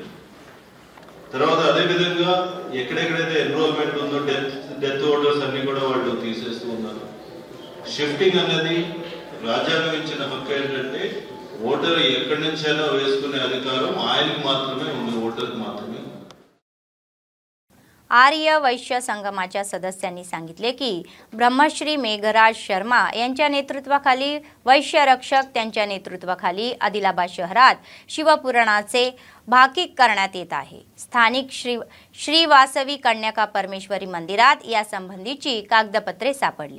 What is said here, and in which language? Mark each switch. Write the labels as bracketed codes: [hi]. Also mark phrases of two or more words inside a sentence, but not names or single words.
[te] తర్వాత అదేవిధంగా ఎక్కడెక్కడైతే ఎన్రోల్మెంట్ ఉందో [en] death voters [te] అన్ని కూడా వాళ్ళు తీసేస్తూ ఉన్నారు. షిఫ్టింగ్ అనేది రాజ్యాంగం ఇచ్చిన హక్కు ఏంటంటే ఓటర్ ఎక్కడి నుంచైనా వేసుకునే అధికారం ఆయనకు మాత్రమే ఉంది, ఓటర్కి మాత్రమే. [mr] आर्य वैश्य संगमाच्या सदस्यांनी सांगितले की ब्रह्मश्री मेघराज शर्मा यांच्या नेतृत्वाखाली वैश्य रक्षक त्यांच्या नेतृत्वाखाली आदिलाबाद शहरात शिवपुराणाचे भाकिक करण्यात येत आहे. स्थानिक श्री वासवी कन्याका परमेश्वरी मंदिरात या संबंधीची कागदपत्रे सापडली.